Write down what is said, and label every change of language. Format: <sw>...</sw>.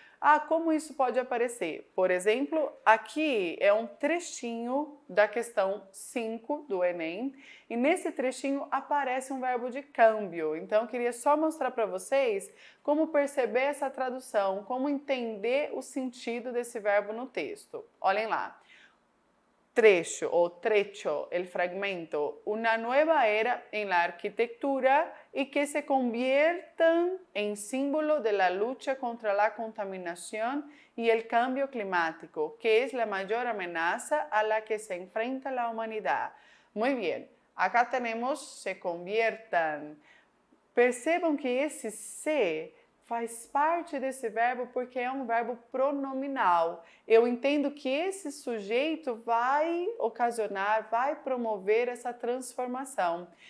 <pt>Ah, como isso pode aparecer? Por exemplo, aqui é um trechinho da questão 5 do Enem, e nesse trechinho aparece um verbo de câmbio. Então, eu queria só mostrar para vocês como perceber essa tradução, como entender o sentido desse verbo no texto. Olhem lá. Trecho o trecho,</pt> <es>el fragmento, una nueva era en la arquitectura y que se conviertan en símbolo de la lucha contra la contaminación y el cambio climático, que es la mayor amenaza a la que se enfrenta la humanidad. Muy bien, acá tenemos se conviertan.</es> <pt>Percebam que esse se faz parte desse verbo porque é um verbo pronominal. Eu entendo que esse sujeito vai ocasionar, vai promover essa transformação.</pt>